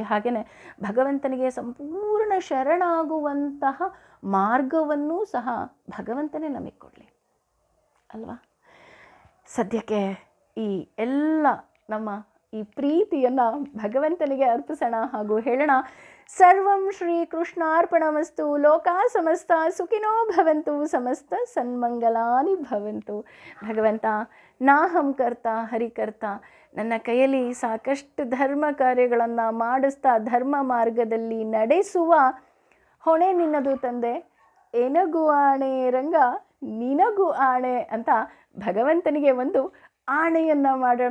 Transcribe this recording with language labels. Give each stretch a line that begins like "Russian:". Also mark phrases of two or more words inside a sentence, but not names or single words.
Kannada: ಹಾಗೆಯೇ ಭಗವಂತನಿಗೆ ಸಂಪೂರ್ಣ ಶರಣಾಗುವಂತಹ ಮಾರ್ಗವನ್ನೂ ಸಹ ಭಗವಂತನೇ ನಮಗೆ ಕೊಡಲಿ ಅಲ್ವಾ. ಸದ್ಯಕ್ಕೆ ಈ ಎಲ್ಲ ನಮ್ಮ ಈ ಪ್ರೀತಿಯನ್ನು ಭಗವಂತನಿಗೆ ಅರ್ಪಿಸೋಣ ಹಾಗೂ ಹೇಳೋಣ,
Sanskrit: ಸರ್ವಂ ಶ್ರೀ ಕೃಷ್ಣಾರ್ಪಣಮಸ್ತು. ಲೋಕಾ ಸಮಸ್ತ ಸುಖಿನೋ ಭವಂತು, ಸಮಸ್ತ ಸನ್ಮಂಗಲಾನಿ ಭವಂತು.
Kannada: ಭಗವಂತ,
Sanskrit: ನಾಹಂ ಕರ್ತ ಹರಿಕರ್ತ,
Kannada: ನನ್ನ ಕೈಯಲ್ಲಿ ಸಾಕಷ್ಟು ಧರ್ಮ ಕಾರ್ಯಗಳನ್ನು ಮಾಡಿಸ್ತಾ ಧರ್ಮ ಮಾರ್ಗದಲ್ಲಿ ನಡೆಸುವ ಹೊಣೆ ನಿನ್ನದು ತಂದೆ. ಎನಗೂ ಆಣೆ ರಂಗ ನಿನಗೂ ಆಣೆ ಅಂತ ಭಗವಂತನಿಗೆ ಒಂದು ಆಣೆಯನ್ನು ಮಾಡೋಣ.